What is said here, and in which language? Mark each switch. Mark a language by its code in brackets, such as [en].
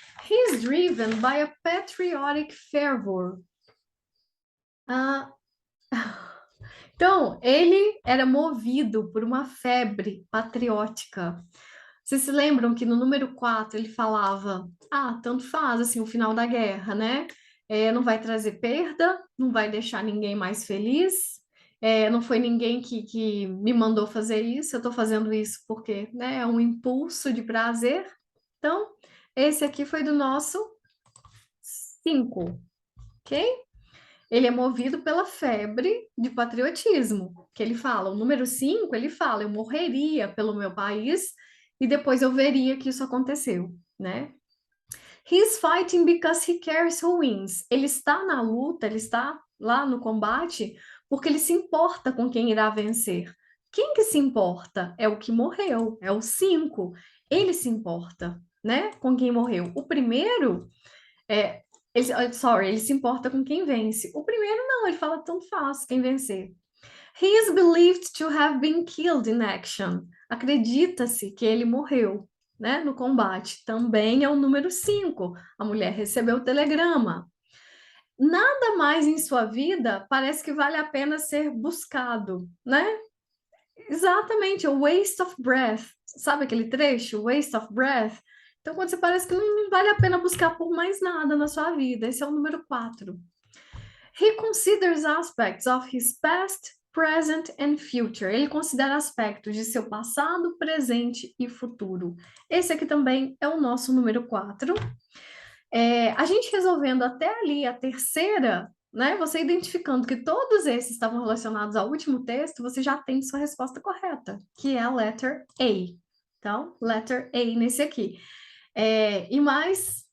[en] He is driven by a patriotic fervor. [pt] Então, ele era movido por uma febre patriótica. Vocês se lembram que no número 4 ele falava, tanto faz, assim, o final da guerra, né? Não vai trazer perda, não vai deixar ninguém mais feliz, não foi ninguém que me mandou fazer isso, eu estou fazendo isso porque, né, é um impulso de prazer. Então, esse aqui foi do nosso 5, ok? Ele é movido pela febre de patriotismo, que ele fala. O número 5, ele fala, eu morreria pelo meu país e depois eu veria que isso aconteceu, né? [en] He's fighting because he cares who wins. [pt] Ele está na luta, ele está lá no combate porque ele se importa com quem irá vencer. Quem que se importa? É o que morreu, é o 5. Ele se importa, né? Com quem morreu. O primeiro ele se importa com quem vence. O primeiro não, ele fala tanto faz quem vencer. [en] He is believed to have been killed in action. [pt] Acredita-se que ele morreu, né, no combate. Também é o número 5. A mulher recebeu o telegrama. Nada mais em sua vida parece que vale a pena ser buscado, né? Exatamente, o waste of breath. Sabe aquele trecho? Waste of breath. Então, quando você parece que não vale a pena buscar por mais nada na sua vida, esse é o número 4. [en] He considers aspects of his past, present and future. [pt] Ele considera aspectos de seu passado, presente e futuro. Esse aqui também é o nosso número 4. A gente resolvendo até ali a terceira, né? Você identificando que todos esses estavam relacionados ao último texto, você já tem sua resposta correta, que é a letter A. Então, letter A nesse aqui. E mais